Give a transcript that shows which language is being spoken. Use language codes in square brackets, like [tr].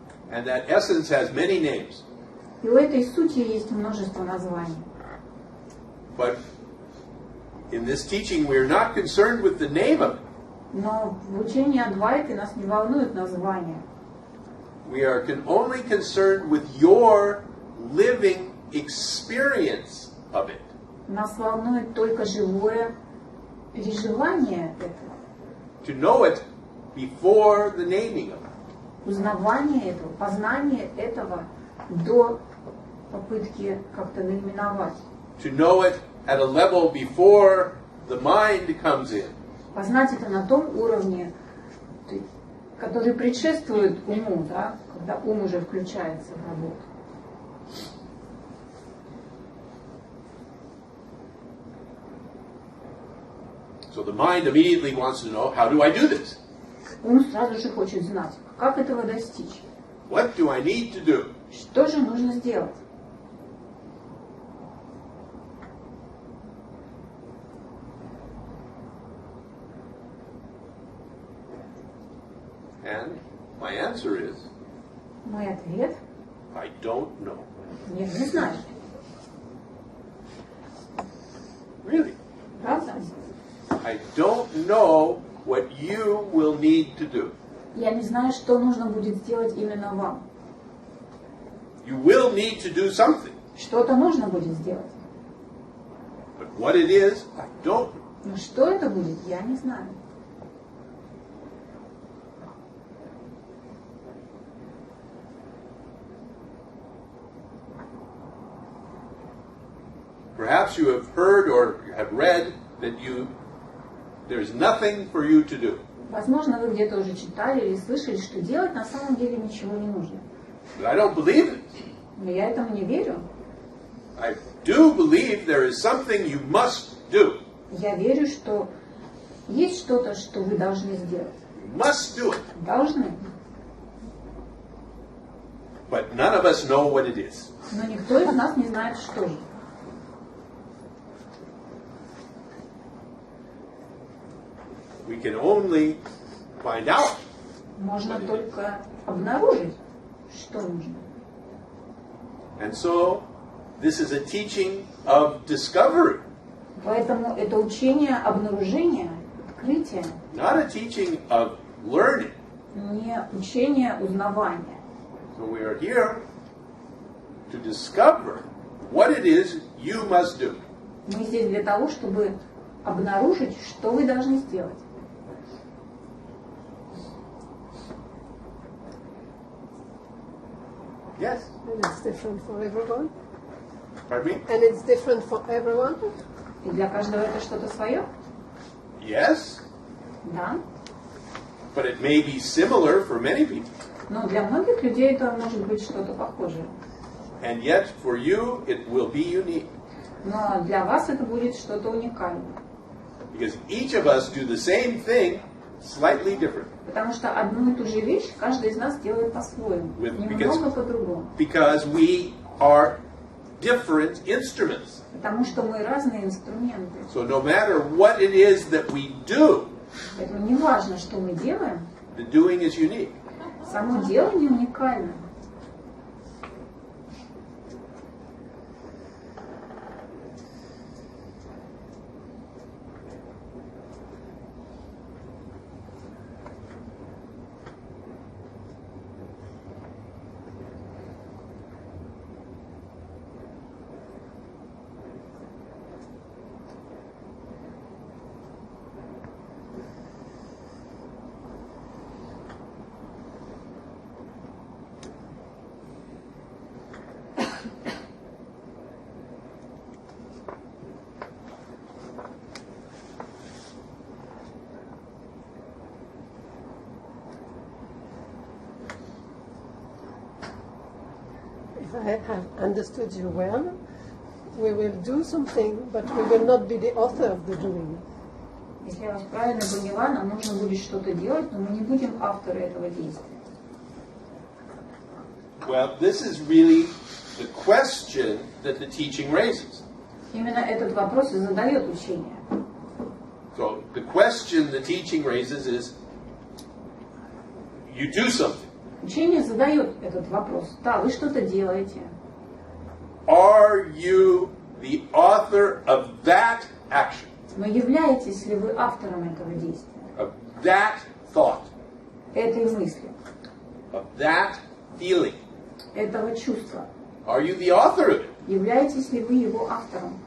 [en] And that essence has many names. [ru] И у этой сути есть множество названий. [en] But in this teaching, we are not concerned with the name of it. [ru] Но в учении Адвайты нас не волнует название. [en] We are only concerned with your living experience of it. [ru] Нас волнует только живое переживание этого, [en] To know it before the naming of it. [ru] узнавание этого, познание этого до попытки как-то наименовать. [en] To know it at a level before the mind comes in. [ru] Познать это на том уровне, который предшествует уму, да, когда ум уже включается в работу. [en] So the mind immediately wants to know, how do I do this? [ru] Ум сразу же хочет знать, как этого достичь. [en] What do I need to do? [ru] Что же нужно сделать? [en] And my answer is, [ru] Мой ответ [en] I don't know. [ru] – нет, не знаю. [en] Really? [ru] Правда? [en] I don't know what you will need to do. [ru] Я не знаю, что нужно будет сделать именно вам. [en] You will need to do something. [ru] Что-то нужно будет сделать. [en] But what it is, I don't know. [ru] Но что это будет, я не знаю. [en] Perhaps you have heard or have read that there's nothing for you to do. [ru] Возможно, вы где-то уже читали или слышали, что делать на самом деле ничего не нужно. [en] But I don't believe it. [ru] Но я этому не верю. [en] I do believe there is something you must do. [ru] Я верю, что есть что-то, что вы должны сделать. [en] You must do it. [ru] Должны. [en] But none of us know what it is. [ru] Но никто из нас не знает, что же. [en] We can only find out. [ru] Можно только обнаружить, что нужно. [en] And so, this is a teaching of discovery, [ru] Поэтому это учение обнаружения, открытия, [en] not a teaching of learning. [ru] не учение узнавания. [en] So we are here to discover what it is you must do. [ru] Мы здесь для того, чтобы обнаружить, что вы должны сделать. [en] Yes? And it's different for everyone. Pardon me? And it's different for everyone? [ru] И для каждого это что-то свое? [en] Yes, [ru] Да. [en] but it may be similar for many people. [ru] Но для многих людей это может быть что-то похожее. [en] And yet, for you, it will be unique. [ru] Но для вас это будет что-то уникальное. [en] Because each of us do the same thing slightly different. [ru] Потому что одну и ту же вещь каждый из нас делает по-своему. Немного по-другому. [en] Because we are different instruments. [ru] Потому что мы разные инструменты. [en] So no matter what it is that we do, [ru] Поэтому не важно, что мы делаем, [en] the doing is unique. [ru] само делание уникально. [en] If I have understood you well, we will do something, but we will not be the author of the doing. [ru] Если я вас правильно поняла, нам нужно будет что-то делать, но мы не будем авторы этого действия. [en] Well, this is really the question that the teaching raises. [ru] Именно этот вопрос и задает учение. [en] So the question the teaching raises is, you do something. [ru] Учение задает этот вопрос. Да, вы что-то делаете. [en] Are you the author of that action, [ru] Но являетесь ли вы автором этого действия? [en] of that thought, [ru] Этой мысли? [en] of that feeling? [ru] Этого чувства? [en] Are you the author of it? [ru] Являетесь ли вы его автором?